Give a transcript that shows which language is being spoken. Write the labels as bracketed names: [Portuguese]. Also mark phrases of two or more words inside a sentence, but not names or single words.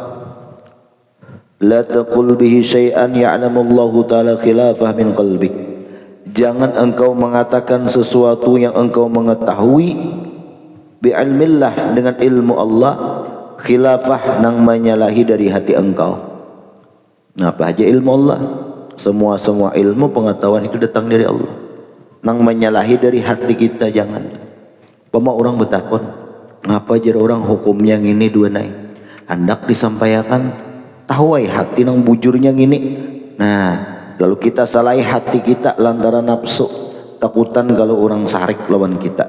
[Arabic] لا تقل به شيئا يعلم الله تعالى خلافه من قلبك, [Indonesian] jangan engkau mengatakan sesuatu yang engkau mengetahui bi'ilmillah, dengan ilmu Allah, khilafah nang menyalahi dari hati engkau. Nah apa aja ilmu Allah? Semua ilmu pengetahuan itu datang dari Allah. [Banjar] Nang menyalahi dari hati kita jangan. Pama orang bertakon, ngapa jar orang hukumnya ngini dua naik? Hendak disampaikan tahuai hati nang bujurnya ngini. Nah, lalu kita salahi hati kita lantaran nafsu, takutan kalau orang sarik lawan kita.